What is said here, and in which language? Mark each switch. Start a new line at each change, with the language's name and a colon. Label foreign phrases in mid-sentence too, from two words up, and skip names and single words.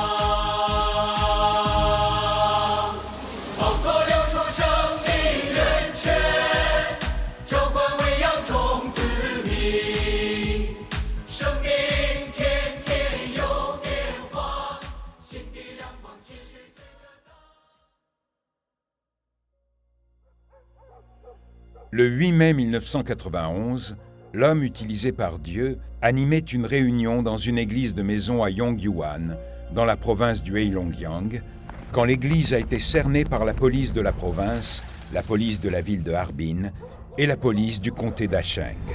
Chinese: 宝座流出生命源泉，浇灌喂养众子民，生命天天有变化，新的亮光其实随着咱。
French: Le 8 mai 1991, l'homme utilisé par Dieu animait une réunion dans une église de maison à Yongyuan, dans la province du Heilongjiang, quand l'église a été cernée par la police de la province, la police de la ville de Harbin et la police du comté d'Asheng.